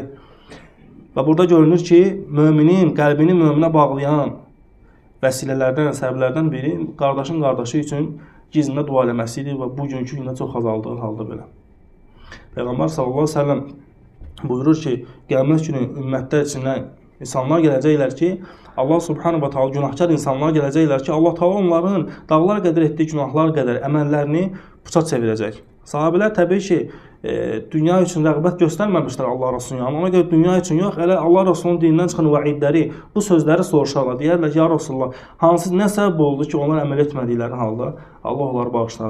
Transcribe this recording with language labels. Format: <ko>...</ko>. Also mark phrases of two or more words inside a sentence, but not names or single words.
<az>Və burada görünür ki, möminin qəlbini möminə bağlayan vəsilələrdən, səbəblərdən biri qardaşın qardaşı üçün gizlində dua eləməsidir və bugünkü gündə çox azaldığı halda belə. Peyğəmbər</az> <ar>صلى الله عليه وسلم</ar> <az>buyurur ki, qiyamət günü ümmətlər içindən insanlar gələcəklər ki, Allah</az> <ar>سبحانه وتعالى</ar> <az>günahkar insanlar gələcəklər ki, Allah Taala onların dağlar qədər etdiyi günahlar qədər əməllərini puça çevirəcək. Sahabelər təbii ki, dünya üçün rəğbət göstərməmişlər Allah Rasulunun yanına. Ona görə dünya üçün yox, elə Allah Rasulunun dinindən çıxan vəidləri, bu sözləri soruşarlar. Deyərlər ki,</az> <ar>يا رسول الله,</ar> <az>hansı nə səbəb oldu ki, onlar əməl etmədikləri halda Allah onları bağışladı.</az>